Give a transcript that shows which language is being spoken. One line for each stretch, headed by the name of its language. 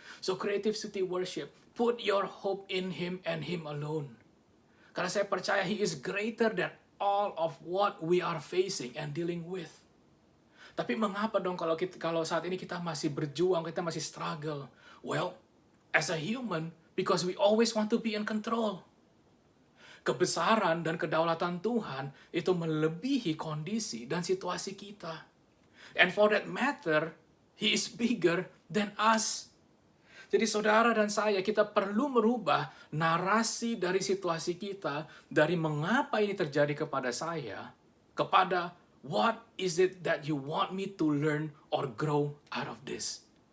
English: So Creative City Worship, put your hope in Him and Him alone.
Indonesian: Karena saya percaya
English: He is greater than all of what we are facing and dealing with.
Indonesian: Tapi mengapa dong kalau saat ini kita masih berjuang, kita masih struggle?
English: Well, as a human, because we always want to be in control.
Indonesian: Kebesaran dan kedaulatan Tuhan itu melebihi kondisi dan situasi kita.
English: And for that matter, He is bigger than us.
Indonesian: Jadi saudara dan saya, kita perlu merubah narasi dari situasi kita, dari mengapa ini terjadi kepada saya, kepada
English: what is it that you want me to learn or grow out of this.